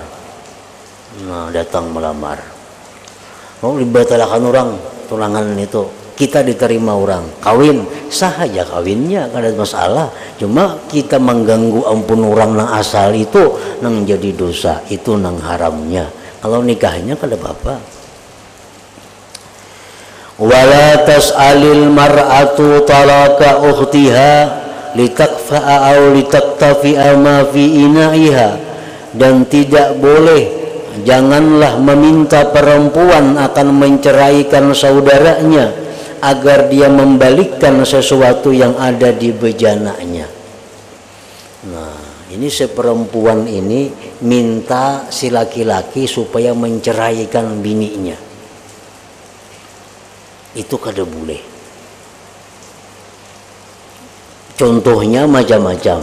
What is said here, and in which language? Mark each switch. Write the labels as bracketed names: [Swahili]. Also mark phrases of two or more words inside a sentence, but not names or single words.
[Banjar] Nah, datang melamar, mau dibatalkan orang tunangan itu, kita diterima orang kawin, sah aja kawinnya, kada ada masalah. Cuma kita mengganggu ampun orang nang asal itu, nang jadi dosa itu nang haramnya. Kalau nikahnya kada apa-apa. [Arabic] ولا تسأل المرأة طلاق أختها لتكفأ أو لتكتفئ ما في إنائها, [Indonesian] dan tidak boleh, janganlah meminta perempuan akan menceraikan saudaranya agar dia membalikkan sesuatu yang ada di bejananya. Nah, ini si perempuan ini minta si laki-laki supaya menceraikan bininya. [Banjar] Itu kada boleh. Contohnya macam-macam.